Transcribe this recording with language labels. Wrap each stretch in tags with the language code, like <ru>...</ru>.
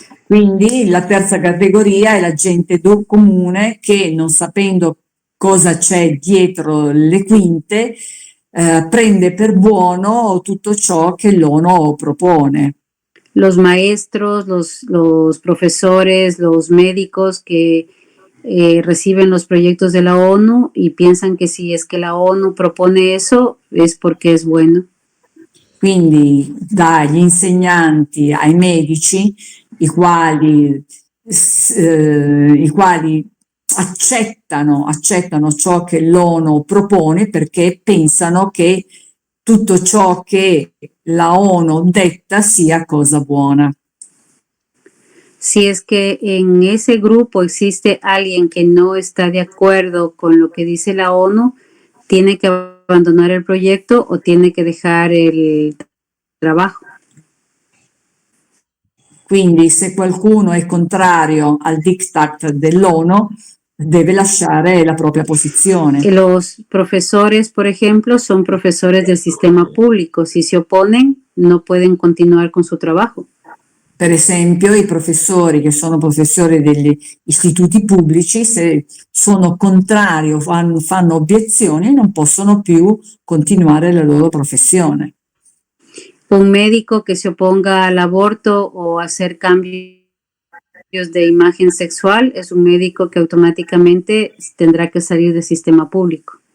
<it>Quindi la terza categoria è la gente comune che, non sapendo cosa c'è dietro le quinte, prende per buono tutto ciò che l'ONU propone.</it> <es>Los maestros, los profesores, los médicos que reciben los proyectos de la ONU y piensan que si es que la ONU propone eso es porque es bueno.</es> <it>Quindi dagli insegnanti ai medici, i quali accettano ciò che l'ONU propone perché pensano che tutto ciò che la ONU detta sia cosa buona.</it> <es>Si es que en ese grupo existe alguien que no está de acuerdo con lo que dice la ONU, tiene que abandonar el proyecto o tiene que dejar el trabajo.</es> <it>Quindi se qualcuno è contrario al diktat dell'ONU, deve lasciare la propria posizione.</it> <es>Los profesores, por ejemplo, son profesores del sistema público. Si se oponen, no pueden continuar con su trabajo.</es> <it>Per esempio, i professori che sono professori degli istituti pubblici, se sono contrari o fanno obiezioni, non possono più continuare la loro professione.</it> <es>Un médico que se oponga al aborto o hacer cambios de imagen sexual es un médico que automáticamente tendrá que salir del sistema público.</es>